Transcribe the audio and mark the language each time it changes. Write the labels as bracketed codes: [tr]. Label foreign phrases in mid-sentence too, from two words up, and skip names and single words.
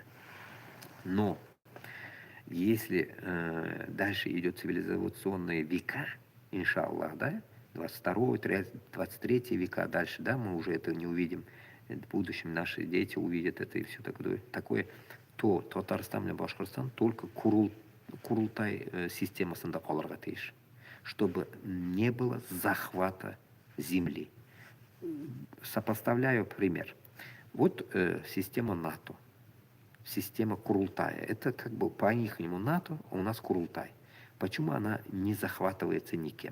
[ru] Но если дальше идет цивилизационные века, иншаллах, да, 22, 23 века дальше, да, мы уже это не увидим. В будущем наши дети увидят это и все такое, то Татарстан и Башкортостан только курултай [tt] системасында калырга тиеш, [ru] чтобы не было захвата земли. Сопоставляю пример. Вот система НАТО, система Курултая. Это как бы по-ихнему НАТО, а у нас Курултай. Почему она не захватывается никем?